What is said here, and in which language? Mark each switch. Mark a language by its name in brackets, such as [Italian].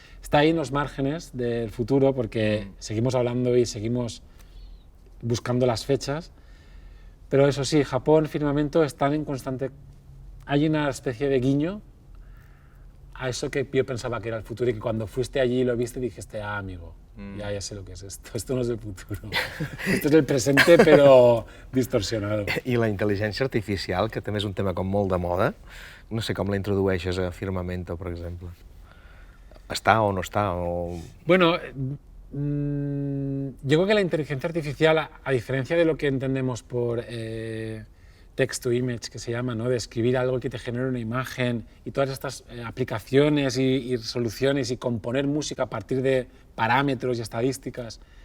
[Spanish] Está ahí en los márgenes del futuro porque seguimos hablando y seguimos buscando las fechas, pero eso sí, Japón, Firmamento están en constante... Hay una especie de guiño a eso que yo pensaba que era el futuro y que cuando fuiste allí y lo viste dijiste, amigo, ya sé lo que es esto no es el futuro, esto es el presente però distorsionado. [Catalan] I la intel·ligència artificial, que també és un tema com molt de moda, no sé com la introdueixes a Firmamento, per exemple. ¿Està o no està? O... [Spanish] Bueno, yo creo que la inteligencia artificial, a diferencia de lo que entendemos por text to image, que se llama, ¿no? De escribir algo que te genere una imagen y todas estas aplicaciones y soluciones y componer música a partir de parámetros y estadísticas.